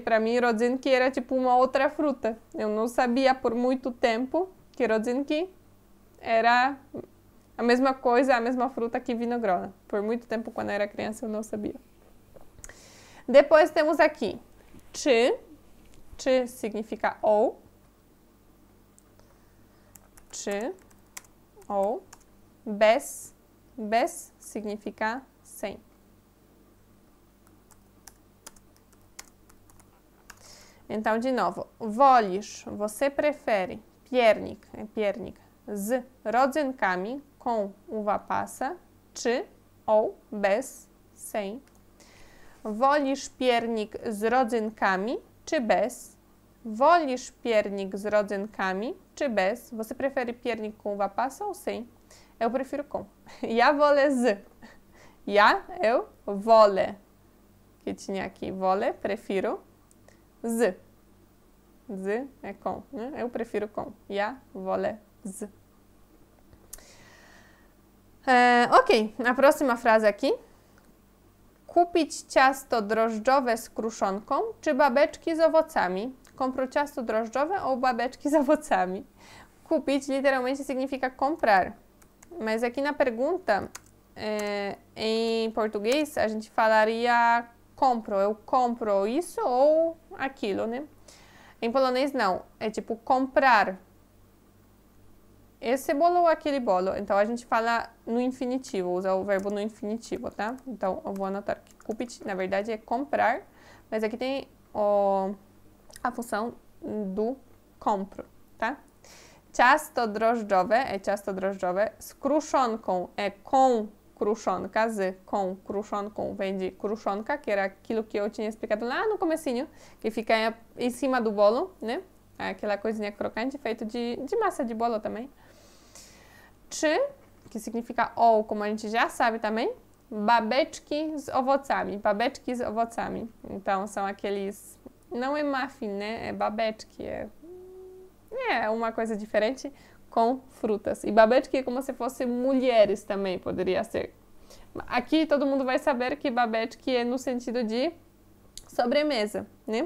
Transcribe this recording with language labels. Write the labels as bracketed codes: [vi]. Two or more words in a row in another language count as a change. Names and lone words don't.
[pt] Para mim, rodzynki era tipo uma outra fruta. Eu não sabia por muito tempo que rodzynki era a mesma coisa, a mesma fruta que vinogrona. Por muito tempo, quando eu era criança, eu não sabia. Depois temos aqui czy. Czy significa ou. Czy, ou. Bez. Bez significa sem. Então, de novo. Wolisz, você prefere. Piernik, é piernik. [pl] Z rodzynkami, [pt] com uva passa. Czy, ou. Bez, sem. [pl] Wolisz piernik z rodzynkami, czy bez? Wolisz piernik z rodzynkami, czy bez? [pt] Você prefere piernik com uva passa ou sem? Eu prefiro com. [pl] Ja wolę z. Ja, [pt] eu, wolę. Que tinha aqui, wolę, prefiro. Z. Z é com, né? Eu prefiro com. [pl] Ja wolę z. [pt] Ok, a próxima frase aqui. [pl] Kupić ciasto drożdżowe z kruszonką, czy babeczki z owocami? [pt] Compro [pl] ciasto drożdżowe [pt] ou [pl] babeczki z owocami? [pt] Kupić literalmente significa comprar. Mas aqui na pergunta, em português, a gente falaria compro. Eu compro isso ou aquilo, né? Em polonês, não. É tipo comprar. Esse bolo ou aquele bolo. Então, a gente fala no infinitivo, usa o verbo no infinitivo, tá? Então, eu vou anotar que kupić, na verdade, é comprar, mas aqui tem a função do compro, tá? [pl] Ciasto drożdżowe [pt] é [pl] ciasto drożdżowe, z kruszonką [pt] é com kruszonka, com kruszonką vem de kruszonka, que era aquilo que eu tinha explicado lá no comecinho, que fica em cima do bolo, né? Aquela coisinha crocante, feito de massa de bolo também. Czy, que significa ou, como a gente já sabe também, [pl] babeczki z owocami, babeczki z owocami. [pt] Então, são aqueles, não é muffin, né, é babeczki, é uma coisa diferente com frutas. E babeczki é como se fosse mulheres também, poderia ser. Aqui todo mundo vai saber que babeczki é no sentido de sobremesa, né?